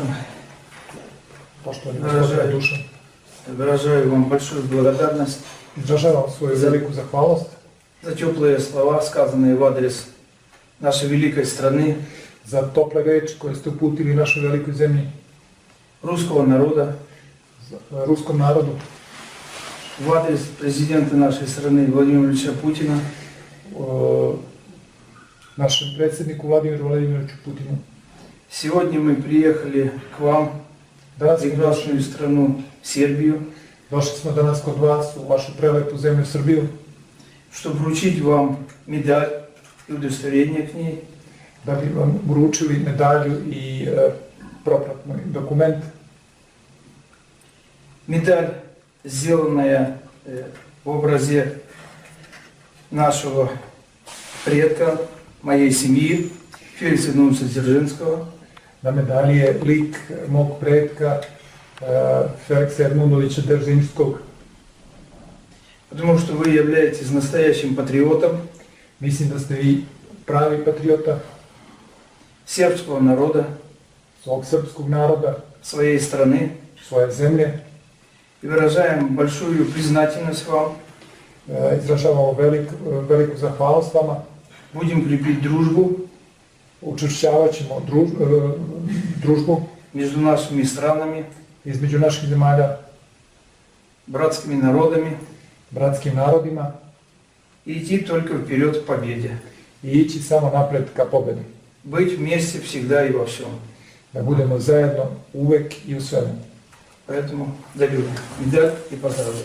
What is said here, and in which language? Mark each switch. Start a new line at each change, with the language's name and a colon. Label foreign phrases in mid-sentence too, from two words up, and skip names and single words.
Serbian: Poštovani gospodine Dušan,
Russian: выражаю вам большую благодарность
Serbian: izražavam svoju veliku zahvalnost
Russian: за теплые слова, сказанные в адрес нашей великой страны,
Serbian: za tople reči koje ste uputili našoj velikoj zemlji,
Russian: русского народа,
Serbian: ruskom narodu,
Russian: в адрес президента нашей страны Владимира Ильича Путина,
Serbian: našem predsjedniku Vladimiru Vladimiroviću Putinu.
Russian: Сегодня мы приехали к вам,
Serbian: Danas
Russian: в
Serbian: smo
Russian: прекрасную страну Сербию,
Serbian: došli smo danas kod vas u vašu prelepu zemlju Srbiju,
Russian: чтобы вручить вам медаль и удостоверение к ней,
Serbian: da bi vam uručili medalju i propratni dokument.
Russian: медаль, сделанная в образе нашего предка, моей семьи, Феликса Дзержинского.
Serbian: Na medalji je lik mog pretka Feliksa Edmundovića Deržinskog.
Russian: Потому что вы являетесь настоящим патриотом
Serbian: Mislim da ste vi pravi patriota
Russian: сербского народа,
Serbian: svog srpskog naroda,
Russian: своей страны.
Serbian: svoje zemlje.
Russian: И выражаем большую признательность вам.
Serbian: Izražavamo veliku zahvalnost vama.
Russian: Будем крепить дружбу
Serbian: Učvršćavat ćemo družbu
Russian: между нашими странами,
Serbian: između naših zemalja,
Russian: братскими народами
Serbian: bratskim narodima
Russian: и идти только вперед к победе.
Serbian: i ići samo napred ka pobedi.
Russian: Быть вместе всегда и во всем.
Serbian: Da budemo zajedno uvek i u svemu.
Russian: Поэтому даю медаль и поздравляю.